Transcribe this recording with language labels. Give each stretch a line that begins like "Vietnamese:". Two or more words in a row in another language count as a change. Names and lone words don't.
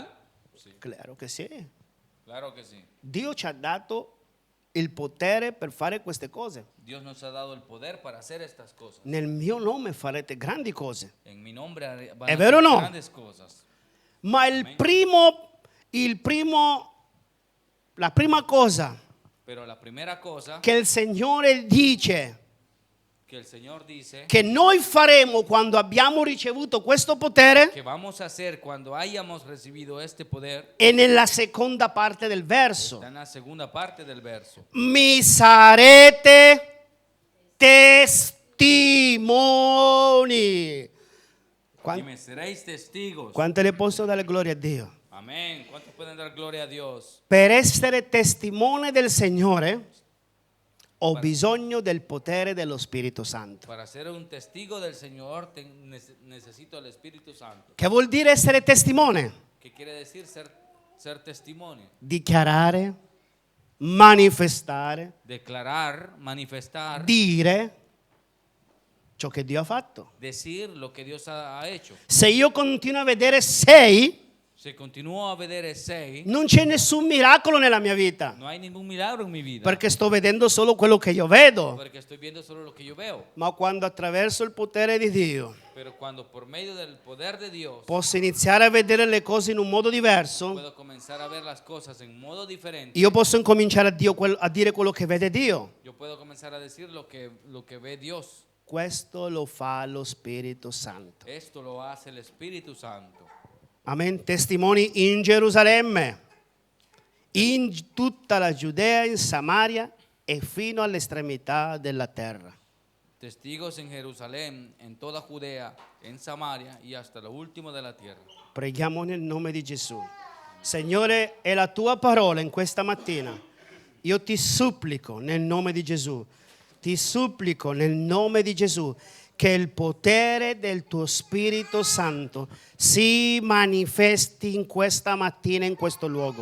Italian: Claro che sì.
Spanish: Claro que sí.
Italian: Dio ci ha dato il potere per fare queste cose.
Spanish: Dios nos ha dado el poder para hacer estas cosas.
Italian: Nel mio nome farete grandi cose.
Spanish: En mi nombre van ¿Es a
Italian: vero o
Spanish: hacer
Italian: no?
Spanish: grandes cosas.
Italian: Ma la prima cosa
Spanish: Pero la primera cosa
Italian: che il Signore dice
Spanish: que el Señor dice
Italian: che noi faremo quando abbiamo ricevuto questo potere
Spanish: que vamos a hacer cuando hayamos recibido este poder
Italian: è nella seconda parte del verso.
Spanish: está en la segunda parte del verso.
Italian: Mi sarete testimoni.
Spanish: Y
Italian: Quan-
Spanish: me seréis testigos.
Italian: Quante le posso dare gloria a Dio?
Spanish: Amén. ¿Cuántos pueden dar gloria a Dios?
Italian: Per essere testimone del Signore ho bisogno del potere dello Spirito Santo.
Spanish: Para ser un testigo del Señor necesito el Espíritu Santo.
Italian: Che vuol dire essere testimone?
Spanish: ¿Qué quiere decir ser testimonio?
Italian: Dichiarare, manifestare,
Spanish: Declarar, manifestar,
Italian: dire ciò che Dio ha fatto.
Spanish: decir lo que Dios ha hecho.
Italian: Se io continuo a vedere 6,
Spanish: Se continúo a vedere 6,
Italian: non c'è nessun miracolo nella mia vita,
Spanish: no hay ningún milagro en mi vida.
Italian: perché sto vedendo solo quello che io vedo.
Spanish: Porque estoy viendo solo lo que yo veo.
Italian: Ma quando attraverso il potere di Dio
Spanish: Pero cuando por medio del poder de Dios
Italian: posso iniziare a vedere le cose in un modo diverso,
Spanish: puedo comenzar a ver las cosas en modo diferente,
Italian: io posso incominciare a dire quello che vede Dio.
Spanish: yo puedo comenzar a decir lo que ve Dios.
Italian: Questo lo fa lo Spirito Santo.
Spanish: Esto lo hace el Espíritu Santo. Amen.
Italian: Testimoni in Gerusalemme, in tutta la Giudea, in Samaria e fino all'estremità della terra.
Spanish: Testigos en Jerusalén, en toda Judea, en Samaria y hasta lo último de la tierra.
Italian: Preghiamo nel nome di Gesù. Signore, è la tua parola in questa mattina. Io ti supplico nel nome di Gesù. Ti supplico nel nome di Gesù che il potere del tuo Spirito Santo si manifesti in questa mattina in questo luogo.